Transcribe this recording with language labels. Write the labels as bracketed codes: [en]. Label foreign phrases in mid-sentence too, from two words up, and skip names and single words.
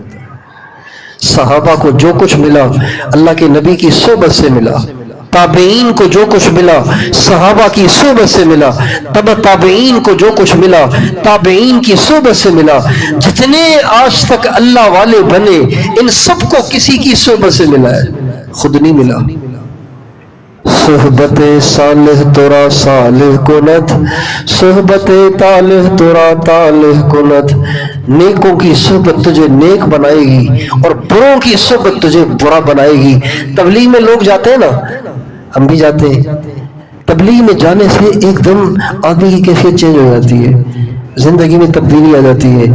[ur] صحابہ کو جو کچھ ملا اللہ کے نبی کی صحبت سے ملا، تابعین کو جو کچھ ملا صحابہ کی صحبت سے ملا، تبع تابعین کو جو کچھ ملا تابعین کی صحبت سے ملا، جتنے آج تک اللہ والے بنے ان سب کو کسی کی صحبت سے ملا ہے، خود نہیں ملا۔ [fa] صحبت صالح تورا صالح کند، صحبت طالح تورا طالح کند۔ [ur] نیکوں کی صحبت تجھے نیک بنائے گی اور بروں کی صحبت تجھے برا بنائے گی۔ تبلیغ میں لوگ جاتے ہیں نا، ہم بھی جاتے ہیں، تبلیغ میں جانے سے ایک دم آدمی کی کیفیت چینج ہو جاتی ہے، زندگی میں تبدیلی آ جاتی ہے۔